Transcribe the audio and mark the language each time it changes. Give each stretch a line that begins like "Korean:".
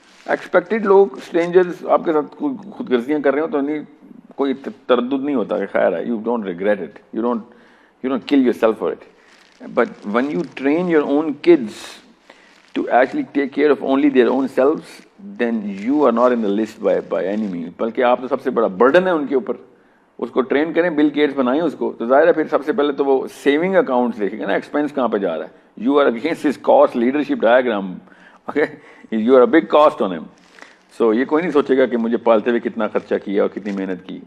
Urdu: Expected لوگ, strangers آپ کے ساتھ خود غرضیاں کر رہے ہو تو نہیں, کوئی تردد نہیں ہوتا کہ خیر ہے,
English: You don't regret it, you don't kill yourself for it.
Urdu: But
English: when you train your own kids to actually take care of only their own selves, then you are not in the list by any means.
Urdu: بلکہ آپ تو سب سے بڑا burden ہے ان کے اوپر. اس کو train کریں,
English: Bill Gates
Urdu: بنائیں اس کو, تو ظاہر ہے پھر سب سے پہلے تو وہ
English: saving accounts
Urdu: دیکھیں گے نا, ایکسپینس کہاں پہ جا رہا ہے.
English: you are against his cost leadership diagram,
Urdu: okay,
English: You are a big cost on him.
Urdu: سو یہ کوئی نہیں سوچے گا کہ مجھے پالتے ہوئے کتنا خرچہ کیا اور کتنی محنت کی.